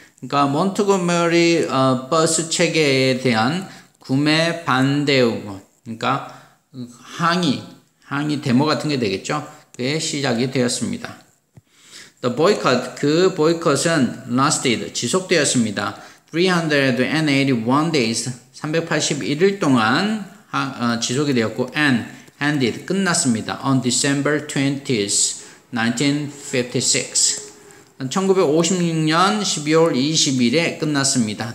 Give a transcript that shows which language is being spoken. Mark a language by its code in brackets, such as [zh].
[ko] 그러니까 몬트고메리 버스 체계에 대한 구매 반대, 그러니까 항의 데모 같은 게 되겠죠. 그게 시작이 되었습니다. [en] The boycott, [ko] 그 boycott은 lasted, 지속되었습니다. 381 days, 381일 동안 지속이 되었고, [en] and ended, [ko] 끝났습니다. [en] On December 20th, 1956. [ko] 1956년 12월 20일에 끝났습니다.